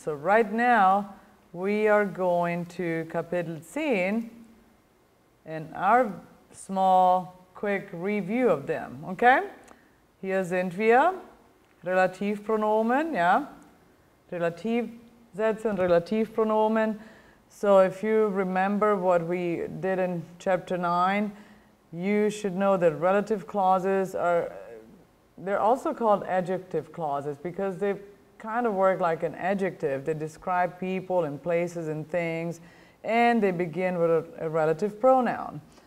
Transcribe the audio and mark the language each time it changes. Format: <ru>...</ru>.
<en>So right now we are going to Kapitel 10 and our small quick review of them.</en> <de>Okay? Hier sind wir. Relativpronomen, ja. Relativsätze und Relativpronomen.</de> <en>So if you remember what we did in chapter 9, you should know that relative clauses they're also called adjective clauses because they kind of work like an adjective. They describe people and places and things, and they begin with a relative pronoun.</en>